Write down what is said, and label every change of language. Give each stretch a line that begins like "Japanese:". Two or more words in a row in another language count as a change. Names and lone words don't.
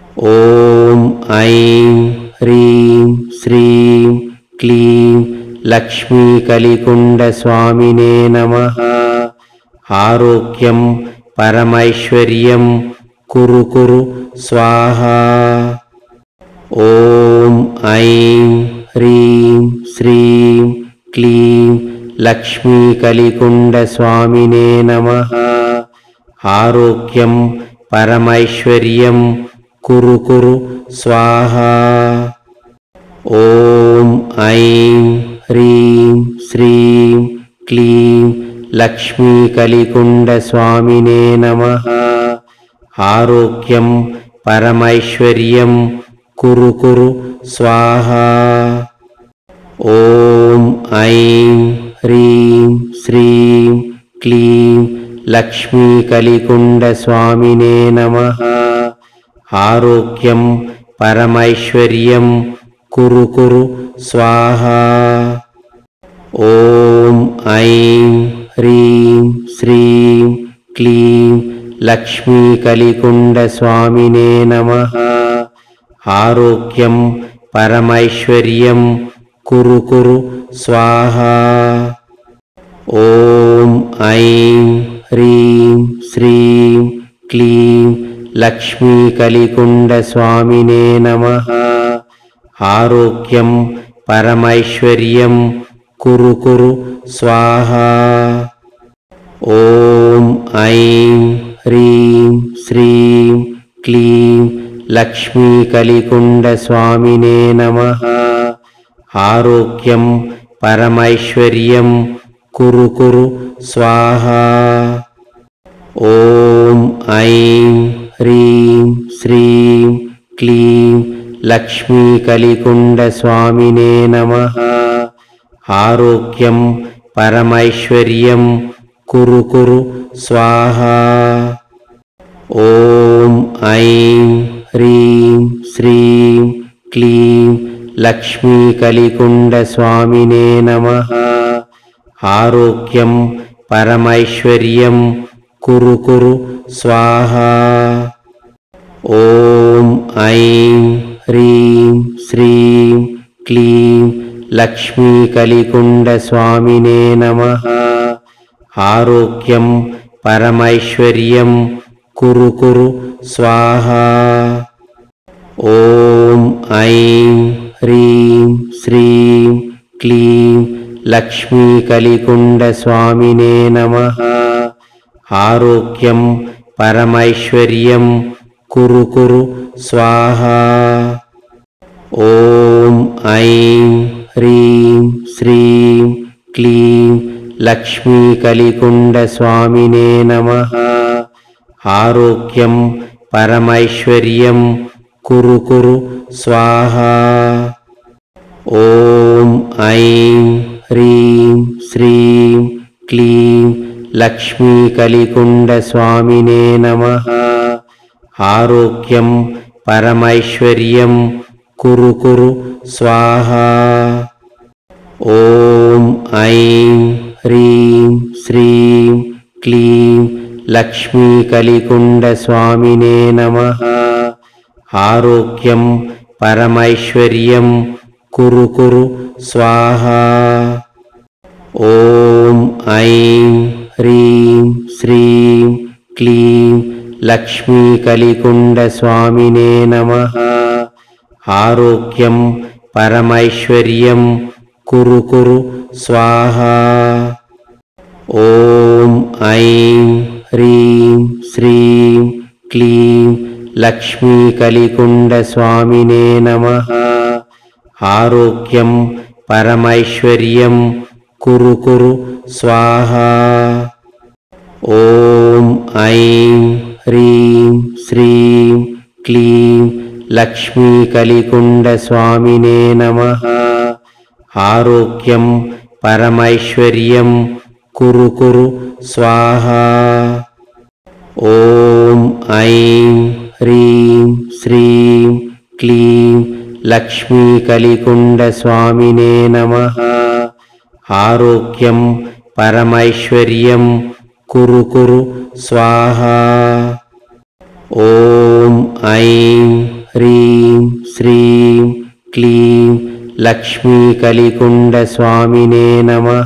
Sanskrit: ಓಂ ಐಂ ಹ್ರೀಂ ಶ್ರೀಂ ಕ್ಲೀಂ ಲಕ್ಷ್ಮೀಕಲಿಕುಂಡ ಸ್ವಾಮಿನೇ ನಮಃ. ಆರೋಗ್ಯಂ ಪರಮೈಶ್ವರ್ಯಂ ಕುರು ಕುರು ಸ್ವಾಹಾ. ಓಂ ಐಂ ಹ್ರೀಂ ಶ್ರೀಂ ಕ್ಲೀಂ ಲಕ್ಷ್ಮೀಕಲಿಕುಂಡ ಸ್ವಾಮಿನೇ ನಮಃ. ಆರೋಗ್ಯಂ ಪರಮೈಶ್ವರ್ಯಂ ಕುರು ಕುರು ಸ್ವಾಹಾ. ಓಂ ಐಂ ಹ್ರೀಂ ಶ್ರೀಂ ಕ್ಲೀಂ ಲಕ್ಷ್ಮೀಕಲಿಕುಂಡ ಸ್ವಾಮಿನೇ ನಮಃ. ಆರೋಗ್ಯಂ ಪರಮೈಶ್ವರ್ಯಂ ಕುರು ಕುರು ಸ್ವಾಹಾ. ಓಂ ಐಂ ಹ್ರೀಂ ಶ್ರೀಂ ಕ್ಲೀಂ ಲಕ್ಷ್ಮೀಕಲಿಕುಂಡ ಸ್ವಾಮಿನೇ ನಮಃ. ಆರೋಗ್ಯಂ ಪರಮೈಶ್ವರ್ಯಂ ಕುರು ಕುರು ಸ್ವಾಹಾ. ಓಂ ಐಂ ಹ್ರೀಂ ಶ್ರೀಂ ಕ್ಲೀಂ ಲಕ್ಷ್ಮೀಕಲಿಕುಂಡ ಸ್ವಾಮಿನೇ ನಮಃ. ಆರೋಗ್ಯಂ ಪರಮೈಶ್ವರ್ಯಂ ಕುರು ಕುರು ಸ್ವಾಹಾ. ಓಂ ಐಂ ಹ್ರೀಂ ಶ್ರೀಂ ಕ್ಲೀಂ ಲಕ್ಷ್ಮೀಕಲಿಕುಂಡ ಸ್ವಾಮಿನೇ ನಮಃ. ಆರೋಗ್ಯಂ ಪರಮೈಶ್ವರ್ಯಂ ಕುರು ಕುರು ಸ್ವಾಹಾ. ಓಂ ಐಂ ಹ್ರೀಂ ಶ್ರೀಂ ಕ್ಲೀಂ ಲಕ್ಷ್ಮೀಕಲಿಕುಂಡ ಸ್ವಾಮಿನೇ ನಮಃ. ಆರೋಗ್ಯಂ ಪರಮೈಶ್ವರ್ಯಂ ಕುರು ಕುರು ಸ್ವಾಹಾ. ಓಂ ಐಂ ಹ್ರೀಂ ಶ್ರೀಂ ಕ್ಲೀಂ ಲಕ್ಷ್ಮೀಕಲಿಕುಂಡ ಸ್ವಾಮಿನೇ ನಮಃ. ಆರೋಗ್ಯಂ ಪರಮೈಶ್ವರ್ಯಂ ಕುರು ಕುರು ಸ್ವಾಹಾ. ಓಂ ಐಂ ಹ್ರೀಂ ಶ್ರೀಂ ಕ್ಲೀಂ ಲಕ್ಷ್ಮೀಕಲಿಕುಂಡ ಸ್ವಾಮಿನೇ ನಮಃ. ಆರೋಗ್ಯಂ ಪರಮೈಶ್ವರ್ಯಂ ಕುರು ಕುರು ಸ್ವಾಹಾ. ಓಂ ಐಂ ಹ್ರೀಂ ಶ್ರೀಂ ಕ್ಲೀಂ ಲಕ್ಷ್ಮೀಕಲಿಕುಂಡ ಸ್ವಾಮಿನೇ ನಮಃ. ಆರೋಗ್ಯಂ ಪರಮೈಶ್ವರ್ಯಂ ಕುರು ಕುರು ಸ್ವಾಹಾ. ಓಂ ಐಂ ಹ್ರೀಂ ಶ್ರೀಂ ಕ್ಲೀಂ ಲಕ್ಷ್ಮೀಕಲಿಕುಂಡ ಸ್ವಾಮಿನೇ ನಮಃ. ಆರೋಗ್ಯಂ ಪರಮೈಶ್ವರ್ಯಂ ಕುರು ಕುರು ಸ್ವಾಹಾ. ಓಂ ಐಂ ಹ್ರೀಂ ಶ್ರೀಂ ಕ್ಲೀಂ ಲಕ್ಷ್ಮೀಕಲಿಕುಂಡ ಸ್ವಾಮಿನೇ ನಮಃ. ಆರೋಗ್ಯಂ ಪರಮೈಶ್ವರ್ಯಂ ಕುರು ಕುರು ಸ್ವಾಹಾ. ಓಂ ಐಂ ಹ್ರೀಂ ಶ್ರೀಂ ಕ್ಲೀಂ ಲಕ್ಷ್ಮೀಕಲಿಕುಂಡ ಸ್ವಾಮಿನೇ ನಮಃ. ಆರೋಗ್ಯಂ ಪರಮೈಶ್ವರ್ಯಂ ಕುರು ಕುರು ಸ್ವಾಹಾ. ಓಂ ಐಂ ಹ್ರೀಂ ಶ್ರೀಂ ಕ್ಲೀಂ ಲಕ್ಷ್ಮೀಕಲಿಕುಂಡ ಸ್ವಾಮಿನೇ ನಮಃ. ಆರೋಗ್ಯಂ ಪರಮೈಶ್ವರ್ಯಂ ಕುರು ಕುರು ಸ್ವಾಹಾ. ಓಂ ಐಂ ಹ್ರೀಂ ಶ್ರೀಂ ಕ್ಲೀಂ ಲಕ್ಷ್ಮೀಕಲಿಕುಂಡ ಸ್ವಾಮಿನೇ ನಮಃ. ಆರೋಗ್ಯಂ ಪರಮೈಶ್ವರ್ಯಂ ಕುರು ಕುರು ಸ್ವಾಹಾ. ಓಂ ಐಂ ಹ್ರೀಂ ಶ್ರೀಂ ಕ್ಲೀಂ ಲಕ್ಷ್ಮೀಕಲಿಕುಂಡ ಸ್ವಾಮಿನೇ ನಮಃ. ಆರೋಗ್ಯಂ ಪರಮೈಶ್ವರ್ಯಂ ಕುರು ಕುರು ಸ್ವಾಹಾ. ಓಂ ಐಂ ಹ್ರೀಂ ಶ್ರೀಂ ಕ್ಲೀಂ ಲಕ್ಷ್ಮೀಕಲಿಕುಂಡ ಸ್ವಾಮಿನೇ ನಮಃ. ಆರೋಗ್ಯಂ ಪರಮೈಶ್ವರ್ಯಂ ಕುರು ಕುರು ಸ್ವಾಹಾ. ಓಂ ಐಂ ಹ್ರೀಂ ಶ್ರೀಂ ಕ್ಲೀಂ ಲಕ್ಷ್ಮೀಕಲಿಕುಂಡ ಸ್ವಾಮಿನೇ ನಮಃ. ಆರೋಗ್ಯಂ ಪರಮೈಶ್ವರ್ಯಂ ಕುರು ಕುರು ಸ್ವಾಹಾ. ಓಂ ಐಂ ह्रीं श्रीं क्लीं लक्ष्मीकलिकुण्डस्वामिने नमः।